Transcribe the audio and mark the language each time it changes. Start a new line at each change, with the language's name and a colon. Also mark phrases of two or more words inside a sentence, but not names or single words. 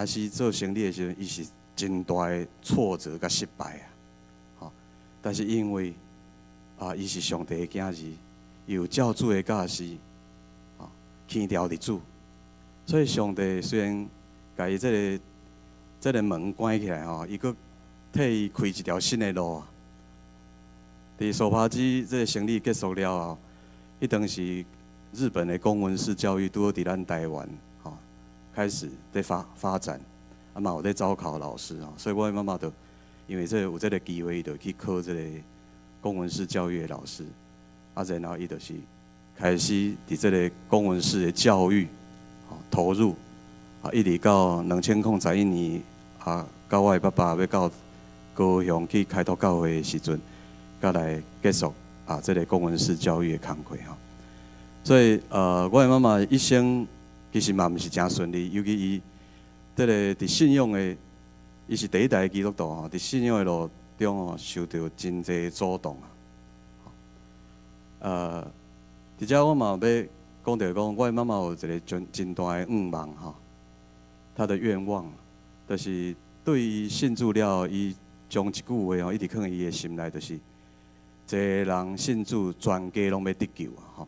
Min Nan Chinese: 鸡做生理的时候，伊是真大的挫折甲失败但是因为伊是上帝的囝儿，伊有照主的教示牵调伫主，所以上帝虽然甲伊这个门关起来伊佮替伊开一条新的路伫手扒鸡这个生理结束了后，迄当时日本的公文式教育拄好伫咱台湾吼开始在发展，啊嘛有在招考老师吼，所以我的妈妈就因为有这个机会，就去考这个公文式教育的老师，啊然后伊就是开始伫这个公文式的教育投入，啊一直到2011年啊，到我的爸爸要到高雄去开拓教会的时阵，才来结束啊这个公文式教育的工作吼。所以我的妈妈一生其实嘛毋是真顺利，尤其伊这个伫信仰的，伊是第一代基督徒吼，伫信仰的路中吼受到真侪阻挡啊。伫遮我嘛要讲到讲，我的妈妈有一个真大的愿望吼，她的愿望就是对伊信主了，伊将一句话吼一直放伊的心内，就是一个人信主，全家拢要得救啊吼。